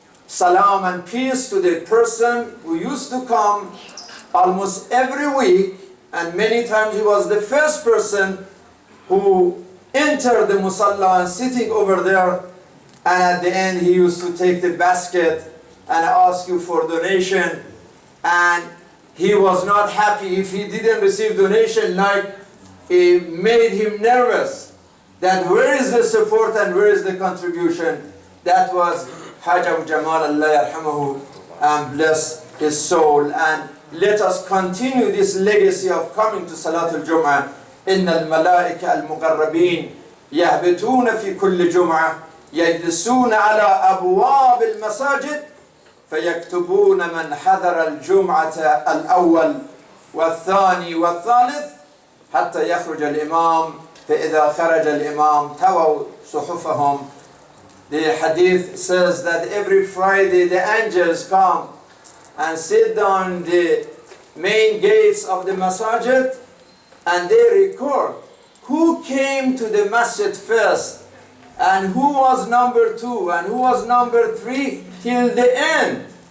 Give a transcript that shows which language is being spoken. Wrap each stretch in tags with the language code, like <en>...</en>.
<en>salam and peace to the person who used to come almost every week, and many times he was the first person who entered the musalla and sitting over there, and at the end he used to take the basket and ask you for donation, and he was not happy if he didn't receive donation, like it made him nervous that where is the support and where is the contribution. That was Hajj Abu Jamal, Allah yarhamahu, and bless his soul. And let us continue this legacy of coming to Salatul Jum'ah.</en> <ar>إن الملائكة المقربين يهبطون في كل جمعة يجلسون على أبواب المساجد فيكتبون من حضر الجمعة الأول والثاني والثالث حتى يخرج الإمام فإذا خرج الإمام تووا صحفهم.</ar> <en>The hadith says that every Friday the angels come and sit down the main gates of the masajid, and they record who came to the masjid first and who was number 2 and who was number 3 till the end.</en>